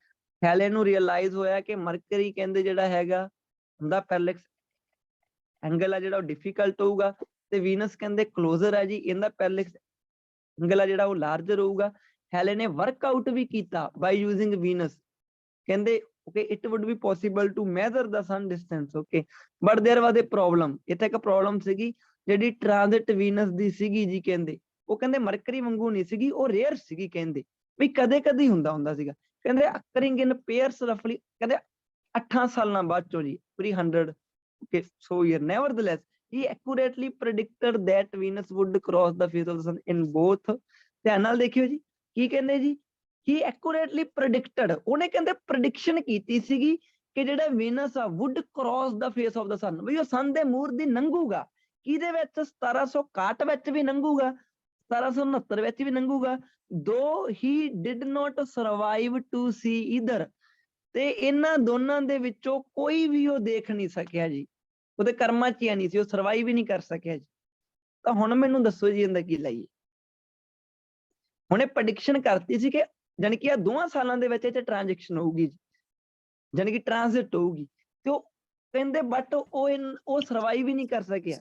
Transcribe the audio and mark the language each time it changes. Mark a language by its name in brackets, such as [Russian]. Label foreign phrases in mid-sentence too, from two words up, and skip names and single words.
[Punjabi] ਹੈਲੇ ਨੂੰ ਰਿਅਲਾਈਜ਼ ਹੋਇਆ ਕਿ ਮਰਕਰੀ ਕਹਿੰਦੇ ਜਿਹੜਾ ਹੈਗਾ ਹੁੰਦਾ [English] parallax angle [Punjabi] ਆ ਜਿਹੜਾ ਉਹ ਡਿਫੀਕਲਟ ਹੋਊਗਾ, ਤੇ ਵੀਨਸ ਕਹਿੰਦੇ ਕਲੋਜ਼ਰ ਹੈ ਜੀ, ਇਹਦਾ [English] parallax angle [Punjabi] ਆ ਜਿਹੜਾ ਉਹ ਲਾਰਜਰ ਹੋਊਗਾ। ਹੈਲੇ ਨੇ ਵਰਕਆਊਟ ਵੀ ਕੀਤਾ [English] by using Venus. ਕਹਿੰਦੇ okay, it would be possible to measure the sun distance, okay, but there was a problem. [Punjabi] ਇੱਥੇ ਇੱਕ ਪ੍ਰੋਬਲਮ ਸੀਗੀ, ਜਿਹੜੀ [English] transit Venus [Punjabi] ਦੀ ਸੀਗੀ ਜੀ, ਕਹਿੰਦੇ ਉਹ ਕਹਿੰਦੇ ਮਰਕਰੀ ਵਾਂਗੂ ਨਹੀਂ ਸੀਗੀ, ਉਹ ਰੇਅਰ ਸੀਗੀ। ਕਹਿੰਦੇ ਵੀ ਕਦੇ ਕਦੇ ਹੀ ਹੁੰਦਾ ਸੀਗਾ। ਕਹਿੰਦੇ [English] occurring in pairs roughly, [Punjabi] ਕਹਿੰਦੇ 8 ਸਾਲਾਂ ਬਾਅਦ ਚੋਂ ਜੀ, 300 [English] okay, so year. Nevertheless, he accurately predicted that Venus would cross the face of the sun in both. [Punjabi] ਧਿਆਨ ਨਾਲ ਦੇਖਿਓ ਜੀ, ਕੀ ਕਹਿੰਦੇ ਜੀ? [English] he accurately predicted, [Punjabi] ਉਹਨੇ ਕਹਿੰਦੇ ਪ੍ਰੈਡਿਕਸ਼ਨ ਕੀਤੀ ਸੀਗੀ ਕਿ ਜਿਹੜਾ ਵੀਨਸ ਆ [English] would cross the face of the sun, [Punjabi] ਵੀ ਉਹ ਸਨ ਦੇ ਮੂਹਰ ਦੀ ਲੰਘੂਗਾ। ਕਿਹਦੇ ਵਿੱਚ? 1761 ਵਿੱਚ ਵੀ ਲੰਘੂਗਾ, 1769 ਵਿੱਚ ਵੀ ਲੰਘੂਗਾ। [English] though he did not survive to see either, [Punjabi] ਤੇ ਇਹਨਾਂ ਦੋਨਾਂ ਦੇ ਵਿੱਚੋਂ ਕੋਈ ਵੀ ਉਹ ਦੇਖ ਨਹੀਂ ਸਕਿਆ ਜੀ, ਉਹਦੇ ਕਰਮਾਂ 'ਚ ਹੀ ਨਹੀਂ ਸੀ, ਉਹ ਸਰਵਾਈਵ ਵੀ ਨਹੀਂ ਕਰ ਸਕਿਆ ਜੀ। ਤਾਂ ਹੁਣ ਮੈਨੂੰ ਦੱਸੋ ਜੀ ਇਹਦਾ ਕੀ ਲਾਈਏ? ਹੁਣ ਇਹ ਪ੍ਰੈਡਿਕਸ਼ਨ ਕਰਤੀ ਸੀ ਕਿ ਜਾਣੀ ਕਿ ਆ 2 ਸਾਲਾਂ ਦੇ ਵਿੱਚ ਇਹ 'ਚ ਟ੍ਰਾਂਜੈਕਸ਼ਨ ਹੋਊਗੀ ਜੀ, ਜਾਣੀ ਕਿ ਟ੍ਰਾਂਜ਼ਿਟ ਹੋਊਗੀ, ਤੇ ਉਹ ਕਹਿੰਦੇ ਬਟ ਉਹ ਸਰਵਾਈਵ ਹੀ ਨਹੀਂ ਕਰ ਸਕਿਆ।